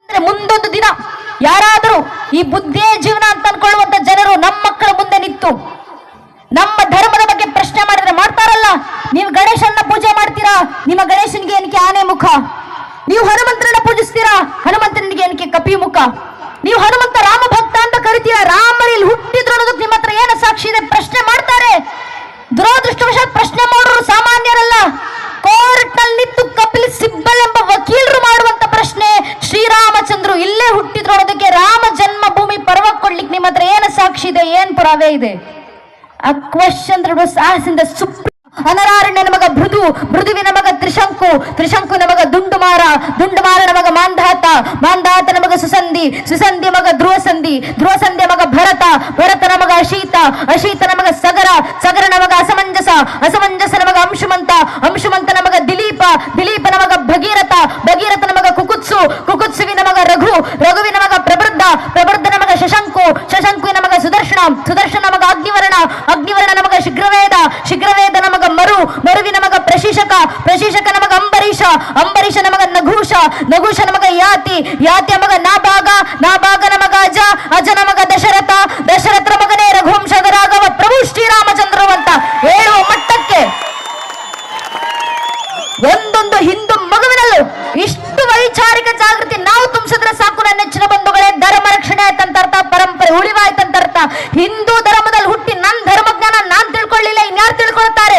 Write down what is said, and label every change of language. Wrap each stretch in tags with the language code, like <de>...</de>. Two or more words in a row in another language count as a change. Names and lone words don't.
<kn>ಯಾಕಂದ್ರೆ ಮುಂದೊಂದು ದಿನ ಯಾರಾದರೂ ಈ ಬುದ್ಧಿಯೇ ಜೀವನ ಅಂತ ಅನ್ಕೊಳ್ಳುವಂತ ಜನರು ನಮ್ಮ ಮಕ್ಕಳ ಮುಂದೆ ನಿಂತು ನಮ್ಮ ಧರ್ಮದ ಬಗ್ಗೆ ಪ್ರಶ್ನೆ ಮಾಡಿದ್ರೆ ಮಾಡ್ತಾರಲ್ಲ, ನೀವು ಗಣೇಶನ ಪೂಜೆ ಮಾಡ್ತೀರಾ, ನಿಮ್ಮ ಗಣೇಶನಿಗೆ ಏನಕ್ಕೆ ಆನೆ ಮುಖ, ನೀವು ಹನುಮಂತರನ್ನ ಪೂಜಿಸ್ತೀರಾ, ಹನುಮಂತನಿಗೆ ಏನಕ್ಕೆ ಕಪಿ ಮುಖ, ನೀವು ಹನುಮಂತ ರಾಮ ಭಕ್ತ ಅಂತ ಕರಿತೀರಾ, ರಾಮರಲ್ಲಿ ಹುಟ್ಟಿದ್ರು ಅನ್ನೋದಕ್ಕೆ ನಿಮ್ಮ ಹತ್ರ ಏನು ಸಾಕ್ಷಿ ಇದೆ ಪ್ರಶ್ನೆ ಮಾಡ್ತಾರೆ. ದುರದೃಷ್ಟವಶಾತ್ ಪ್ರಶ್ನೆ ಮಾಡೋರು ಸಾಮಾನ್ಯರಲ್ಲ, ಕೋರ್ಟ್ ನಲ್ಲಿ ನಿಂತು ಕಪಿಲ್ ಸಿಬ್ಬಲ್ ಎಂಬ ವಕೀಲರು ಮಾಡುವಂತ ಪ್ರಶ್ನೆ, ಶ್ರೀರಾಮಚಂದ್ರು ಇಲ್ಲೇ ಹುಟ್ಟಿದ್ರು ಅನ್ನೋದಕ್ಕೆ ರಾಮ ಜನ್ಮಭೂಮಿ ಪರ್ವ ಕೊಡ್ಲಿಕ್ಕೆ ನಿಮ್ಮ ಹತ್ರ ಏನು ಸಾಕ್ಷಿ ಇದೆ, ಏನ್ ಪುರಾವೆ ಇದೆ?</kn> <en>A question that was asked in the Supreme.</en> <kn>ಅನರಾರಣ್ಯನ ಮಗ ಭೃದು, ಭೃದುವಿನ ಮಗ ತ್ರಿಶಂಕು, ತ್ರಿಶಂಕುವಿನ ಮಗ ದುಂಡುಮಾರ, ದುಂಡುಮಾರನ ಮಗ ಮಾಂಧಾತ, ಮಾಂಧಾತನ ಮಗ ಸುಸಂಧಿ, ಸುಸಂಧಿಯ ಮಗ ಧ್ರುವಸಂಧಿ, ಧ್ರುವಸಂಧಿಯ ಮಗ ಭರತ, ಭರತನ ಮಗ ಅಶೀತ, ಅಶೀತನ ಮಗ ಸಗರ, ಸಗರನ ಮಗ ಅಸಮಂಜಸ, ಅಸಮಂಜಸನ ಮಗ ಅಂಶುಮಂತ, ಅಂಶುಮಂತನ ಮಗ ದಿಲೀಪ, ದಿಲೀಪನ ಮಗ ಭಗೀರಥ, ಭಗೀರಥನ ಮಗ ಕುಕುತ್ಸು, ಕುಕುತ್ಸುವಿನ ಮಗ ರಘು, ರಘುವಿನ ಮಗ ಪ್ರಬೃದ್ಧ, ಪ್ರಬೃದ್ಧನ ಮಗ ಶಶಂಕು, ಶಶಂಕುವಿನ ಮಗ ಸುದರ್ಶನ, ಸುದರ್ಶನ ಮಗ ಅಗ್ನಿವರ್ಣ, ಅಗ್ನಿವರ್ಣನ ಮಗ ಶೀಘ್ರವೇದ, ಶೀಘ್ರವೇದನ ಮಗ ಮರು, ಮರುವಿನ ಮಗ ಪ್ರಶಿಷಕ, ಪ್ರಶಿಷಕನ ಮಗ ಅಂಬರೀಷ, ಅಂಬರೀಷನ ಮಗ ನಘೂಷ, ನಘೂಷನ ಮಗ ಯಾತಿ, ಯಾತಿಯ ಮಗ ನಾಭಾಗ, ನಾಭಾಗನ ಮಗ ಅಜ, ಅಜನ ಮಗ ದಶರಥ, ದಶರಥನ ಮಗನೇ ರಘುವಂಶದ ರಾಘವ ಪ್ರಭು ಶ್ರೀರಾಮಚಂದ್ರರು ಅಂತ ಹೇಳುವ ಮಟ್ಟಕ್ಕೆ ಒಂದೊಂದು ಹಿಂದೂ ಮಗುವಿನಲ್ಲೂ ಇಷ್ಟು ವೈಚಾರಿಕ ಜಾಗೃತಿ ನಾವು ತುಂಬಿಸಿದ್ರೆ ಸಾಕು ನನ್ನ ನೆಚ್ಚಿನ ಬಂಧುಗಳೇ. ಧರ್ಮ ರಕ್ಷಣೆ ಆಯ್ತಂತ ಅರ್ಥ, ಪರಂಪರೆ ಉಳಿವಾಯ್ತಂತ ಅರ್ಥ. ಹಿಂದೂ ಧರ್ಮದಲ್ಲಿ ಹುಟ್ಟಿ ನನ್ನ ಧರ್ಮಜ್ಞಾನ ನಾನ್ ತಿಳ್ಕೊಳ್ಳಿಲ್ಲ, ಇನ್ಯಾರು ತಿಳ್ಕೊಳ್ತಾರೆ?</kn>